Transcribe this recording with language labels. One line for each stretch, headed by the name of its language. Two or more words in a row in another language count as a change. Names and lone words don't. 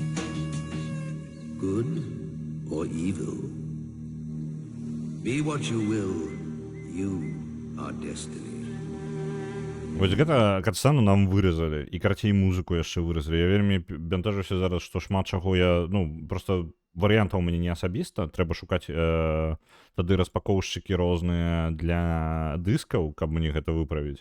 English: Good or evil? Be what you will, you are destiny.
Belarusian: Вось гэта катсцэну нам вырезалі і карцей музыку яшчэ вырезалі. Я вельмі бянтэжуся зараз, што шмат чаго я, просто варыянтаў у мяне не асабіста, трэба шукаць тады распакоўшчыкі розныя для дыскаў, каб мне гэта выправіць.